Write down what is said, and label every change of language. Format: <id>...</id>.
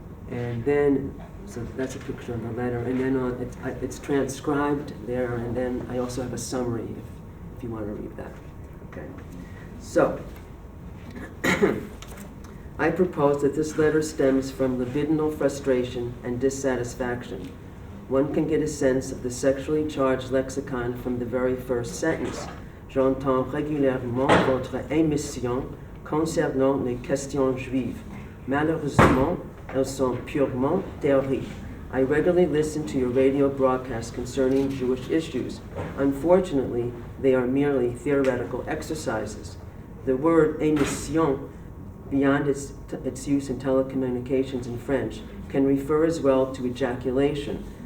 <en>And then, so that's a picture of the letter, and then it's transcribed there, and then I also have a summary if you want to read that. Okay. So, I propose that this letter stems from libidinal frustration and dissatisfaction. One can get a sense of the sexually charged lexicon from the very first sentence.</en> <fr>J'entends régulièrement votre émission concernant les questions juives. Malheureusement, elles sont purement théoriques.</fr> <en>I regularly listen to your radio broadcasts concerning Jewish issues. Unfortunately, they are merely theoretical exercises. The word émission, beyond its use in telecommunications in French, can refer as well to ejaculation.</en>